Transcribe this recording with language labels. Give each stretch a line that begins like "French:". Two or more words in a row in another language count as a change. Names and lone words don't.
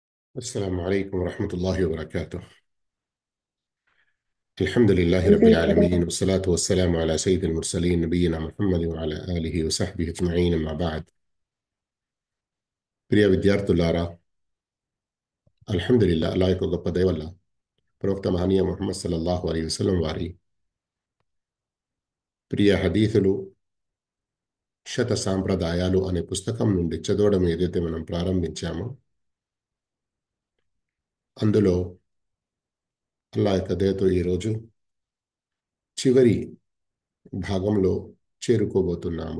Arabic: السلام عليكم ورحمة الله وبركاته. الحمد لله رب عليكم العالمين، السلام. والصلاة والسلام على سيد المرسلين نبينا محمد وعلى آله وصحبه أجمعين. أما بعد.
Telugu: ప్రియ విద్యార్థులారా, అల్హమ్దులిల్లా, అల్లాహ్ యొక్క గొప్ప దయ వల్ల ప్రవక్త మహనీయ ముహమ్మద్
Arabic: صلى الله عليه وسلم
Telugu: వారి ప్రియ హదీసులు శత సాంప్రదాయాలు అనే పుస్తకం నుండి చదవడం ఏదైతే మనం ప్రారంభించామో, అందులో అల్లాహ్ యొక్క దయతో ఈరోజు చివరి భాగంలో చేరుకోబోతున్నాము.